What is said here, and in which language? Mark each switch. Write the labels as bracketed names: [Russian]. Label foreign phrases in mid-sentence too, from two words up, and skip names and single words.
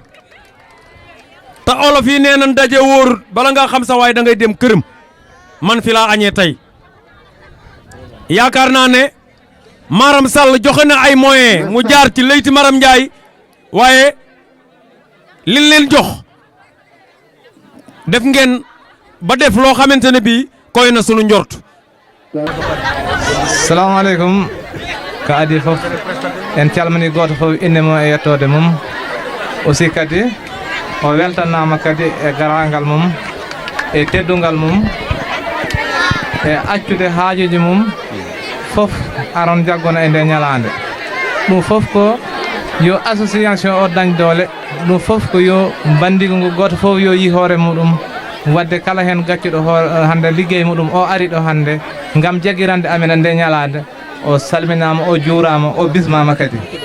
[Wolof] sa kër te olof yi nee nañ daje wóorut bala nga xam sa waay da ngay dem këram man fi laa añee tey yaakaar naa ne Maram Sall joxe na ay moyens mu jaar ci Leyti Maram Ndiaye waaye liñ leen jox def ngeen ba def loo xamante ne bii koy na sunu njort. [Arabic] السلام عليكم [Fula] ka adi fof en calmini goto fof inde mum e yettode mum aussi kadi o weltanama kadi e garangal mum e teddungal mum e accude haajuji mum fof aron jaggona e nde ñalande ɗum fof ko yo association o dañ doole ɗum fof ko yo bandigo ngo goto fof yo yi hoore muɗum wadde kala hen gaccuɗo hande liggey muɗum o ari ɗo hande ngam jaggirande amen e nde ñalade o salminama o juurama o bismama kadi